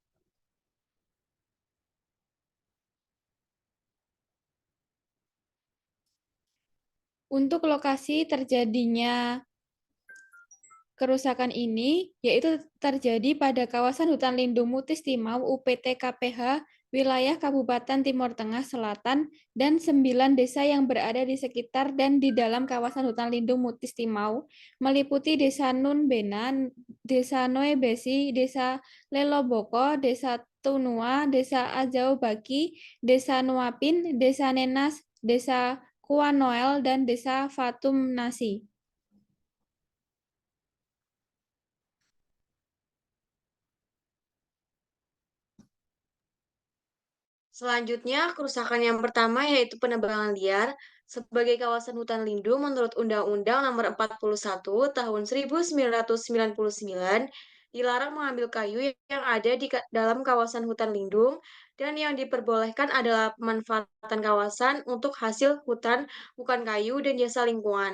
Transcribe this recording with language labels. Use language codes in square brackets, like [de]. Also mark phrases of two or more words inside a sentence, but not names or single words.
[id] Untuk lokasi terjadinya kerusakan ini yaitu terjadi pada kawasan hutan lindung Mutis Timau UPT KPH wilayah Kabupaten Timur Tengah Selatan dan 9 desa yang berada di sekitar dan di dalam kawasan hutan lindung Mutis Timau meliputi Desa Nun Benan, Desa Noe Besi, Desa Leloboko, Desa Tunua, Desa Ajau Baki, Desa Nuapin, Desa Nenas, Desa Kuanoel, dan Desa Fatum Nasi. Selanjutnya, kerusakan yang pertama yaitu penebangan liar. Sebagai kawasan hutan lindung menurut Undang-Undang Nomor 41 Tahun 1999, dilarang mengambil kayu yang ada di dalam kawasan hutan lindung dan yang diperbolehkan adalah pemanfaatan kawasan untuk hasil hutan, bukan kayu dan jasa lingkungan.